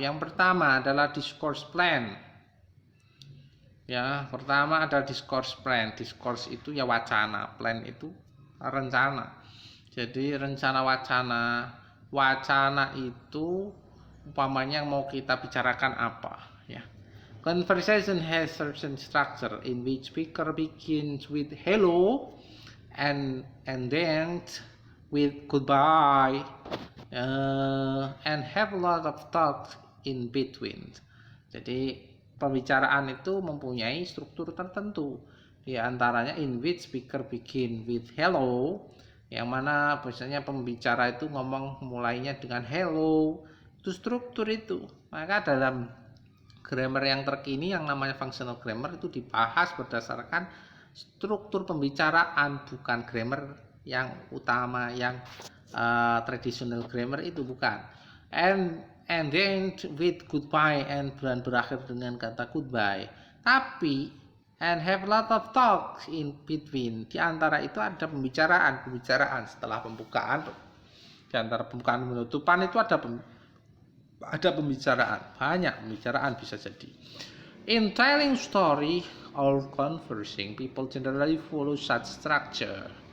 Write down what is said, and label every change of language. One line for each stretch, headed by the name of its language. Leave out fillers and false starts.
Indonesian: Yang pertama adalah discourse plan. Ya, pertama ada discourse plan. Discourse itu ya wacana, plan itu rencana. Jadi rencana wacana. Wacana itu umpamanya mau kita bicarakan apa, ya.
English: Conversation has certain structure in which speaker begins with hello and ends with goodbye, and have a lot of talk in between. Jadi
Indonesian: pembicaraan itu mempunyai struktur tertentu. Di antaranya
English: in which speaker begin with hello,
Indonesian: yang mana biasanya pembicara itu ngomong mulainya dengan hello. Itu struktur itu. Maka dalam grammar yang terkini yang namanya functional grammar itu dibahas berdasarkan struktur pembicaraan, bukan grammar yang utama, yang traditional grammar itu bukan.
English: And then with goodbye, and
Indonesian: berakhir dengan kata
English: goodbye. Tapi and have a lot of talks in between.
Indonesian: Di antara itu ada pembicaraan setelah pembukaan. Di antara pembukaan dan penutupan itu ada pembicaraan, banyak pembicaraan bisa jadi.
English: In telling story or conversing, people generally follow such structure.